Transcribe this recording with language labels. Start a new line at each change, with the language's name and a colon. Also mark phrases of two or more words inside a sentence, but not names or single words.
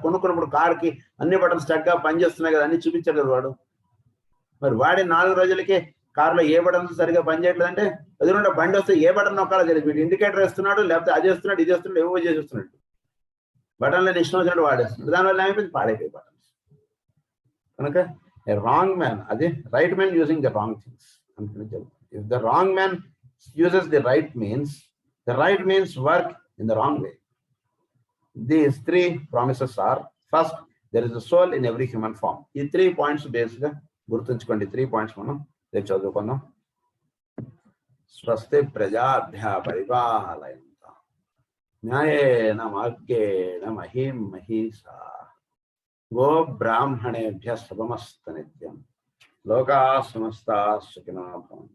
Telugu: కొనుక్కున్నప్పుడు కార్కి అన్ని బటన్స్ చక్కగా పనిచేస్తున్నాయి కదా, అన్ని చూపించాడు కదా వాడు. మరి వాడి 4 రోజులకే కారులో ఏ బటన్స్ సరిగా పనిచేయట్లేదంటే ఎదురుంటే బండి వస్తే ఏ బటన్ నొక్కాలో తెలియదు. వీడు ఇండికేటర్ వేస్తున్నాడు, లేకపోతే అది చేస్తున్నాడు, ఇది చేస్తున్నాడు, ఏవో చేసేస్తున్నాడు. బటన్లను ఇష్టం వచ్చినట్టు వాడేస్తున్నాడు. దానివల్ల ఏమైపోయింది? పాడైపోయి బటన్స్. కనుక
English: a wrong man, అది right man using the wrong things. If the wrong man uses the right means work in the wrong way. These 3 promises are: first, there is a soul in every human form.
Telugu: ఈ 3
English: points based
Telugu: గా గుర్తుంచుకోండి. 3 points మనం రేపు చదువుకుందాం.
Sanskrit: స్వస్తి ప్రజాభ్య పరిపాలయంతాం న్యాయేన మార్గేణ మహీం మహీషా గో బ్రాహ్మణేభ్య శుభమస్తు నిత్యం. లోకాః సమస్తాః సుఖినో భవంతు.